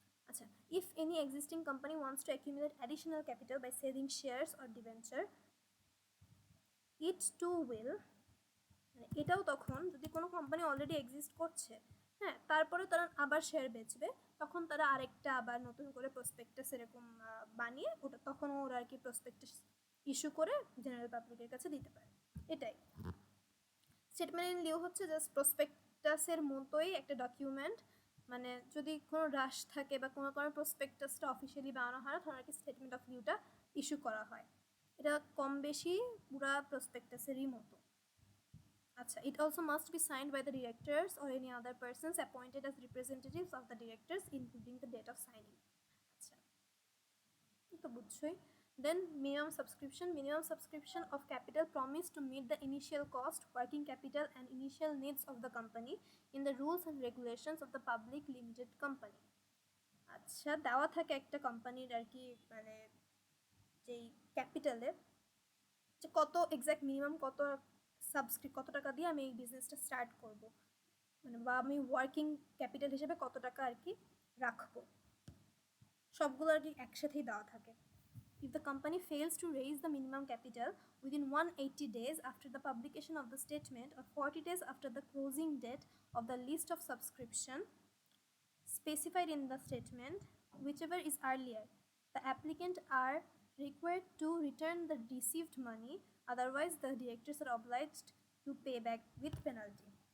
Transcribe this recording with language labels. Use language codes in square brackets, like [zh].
[bn] আচ্ছা, [en] if any existing company wants to accumulate additional capital by selling shares or debenture, [bn] it two will, মানে এটাও তখন যদি কোনো কোম্পানি অলরেডি এক্সিস্ট করছে, হ্যাঁ, তারপরে তারা আবার শেয়ার বেচবে, তখন তারা আরেকটা আবার নতুন করে প্রসপেক্টাস এরকম বানিয়ে ওটা তখনও ওরা আর কি প্রসপেক্টাস ইস্যু করে জেনারেল পাবলিকের কাছে দিতে পারে, এটাই। স্টেটমেন্ট ইন লিউ হচ্ছে জাস্ট প্রসপেক্টাসের মতোই একটা ডকুমেন্ট, মানে যদি কোনো রাশ থাকে বা কোনো কারণে প্রসপেক্টাসটা অফিসিয়ালি বানানো হয় না, তখন আর কি স্টেটমেন্ট অফ লিউটা ইস্যু করা হয়। এটা কম বেশি পুরা প্রসপেক্টাসেরই মতো। আচ্ছা, [en] it also must be signed by the directors or any other persons appointed as representatives of the directors including the date of signing। [bn] আচ্ছা, তো বুঝছই। [en] Then minimum subscription of capital promised to meet the initial cost, working capital and initial needs of the company in the rules and regulations of the public limited company। [bn] আচ্ছা, দেওয়া থাকে একটা কোম্পানির আর কি মানে যেই ক্যাপিটালে যে কত এক্স্যাক্ট মিনিমাম কত টাকা দিয়ে আমি এই বিজনেসটা স্টার্ট করব, মানে বা আমি ওয়ার্কিং ক্যাপিটাল হিসেবে কত টাকা আর কি রাখবো, সবগুলো আর কি একসাথেই দেওয়া থাকে। [en] if the company fails to raise the minimum capital within 180 days after the publication of the statement or 40 days after the closing date of the list of subscription specified in the statement, whichever is earlier, the applicant are required to return the received money, otherwise the directors are obliged to pay back with penalty.